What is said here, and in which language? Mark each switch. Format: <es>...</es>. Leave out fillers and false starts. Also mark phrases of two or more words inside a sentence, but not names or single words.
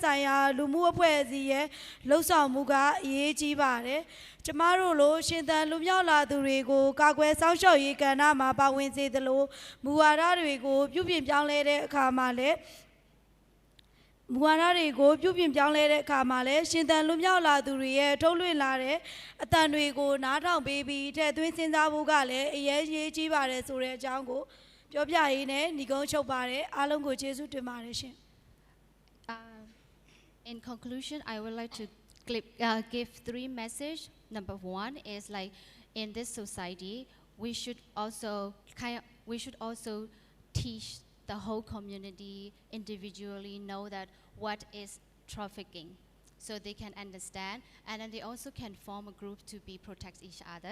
<my>ဆိုင်ရာလူမှုအဖွဲ့အစည်းရဲ့လှုပ်ဆောင်မှုကအရေးကြီးပါတယ်ကျမတို့လိုရှင်သန်လူမြောက်လာသူတွေကိုကာကွယ်စောင့်ရှောက်ရေးကဏ္ဍမှာပါဝင်စေသလိုမူဝါဒတွေကိုပြုပြင်ပြောင်းလဲတဲ့အခါမှာလည်းမူဝါဒတွေကိုပြုပြင်ပြောင်းလဲတဲ့အခါမှာလည်းရှင်သန်လွတ်မြောက်လာသူတွေရဲ့ထုတ်လွှင့်လာတဲ့အတန်တွေကိုနားထောင်ပေးပြီးထည့်သွင်းစဉ်းစားဖို့ကလည်းအရေးကြီးပါတယ်ဆိုတဲ့အကြောင်းကိုပြောပြရင်းနဲ့ညီကုန်းချုပ်ပါတယ်အားလုံးကိုကျေးဇူးတင်ပါတယ်ရှင်</my> <en>In conclusion, I would like to give three messages. Number one is like in this society, we should also teach the whole community individually know that what is trafficking, so they can understand, and then they also can form a group to protect each other.</en>